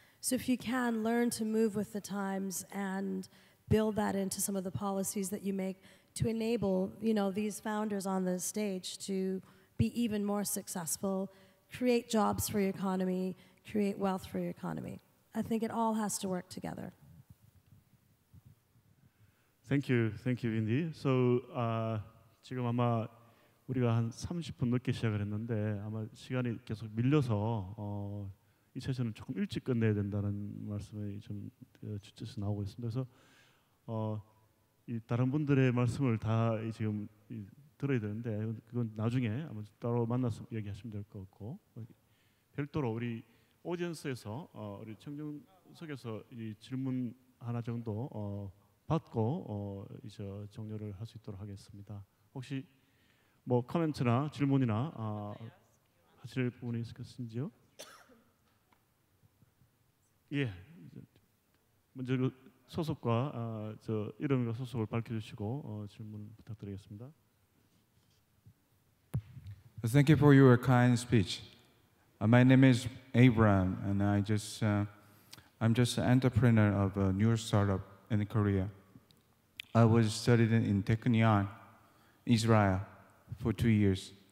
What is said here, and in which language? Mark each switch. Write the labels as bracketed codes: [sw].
[en] So if you can, learn to move with the times and build that into some of the policies that you make to enable, these founders on the stage to be even more successful, create jobs for your economy, create wealth for your economy. I think it all has to work together. Thank you, Windy. [ko] So 지금 아마 우리가 한 30분 늦게 시작을 했는데 아마 시간이 계속 밀려서 이 세션을 조금 일찍 끝내야 된다는 말씀이 좀 주체에서 나오고 있습니다. 그래서 이 다른 분들의 말씀을 다 지금 들어야 되는데 그건 나중에 아마 따로 만나서 얘기하시면 될 것 같고 별도로 우리 오디언스에서 우리 청정석에서 이 질문 하나 정도 받고 이제 종료를 할 수 있도록 하겠습니다. 혹시 뭐 코멘트나 질문이나 하실 부분이 있으신지요? 예, 먼저 그 소속과 저 이름과 소속을 밝혀주시고 질문 부탁드리겠습니다. [en] Thank you for your kind speech. My name is Abraham, and I'm just an entrepreneur of a new startup in Korea. I was studying in Technion, Israel, for 2 years.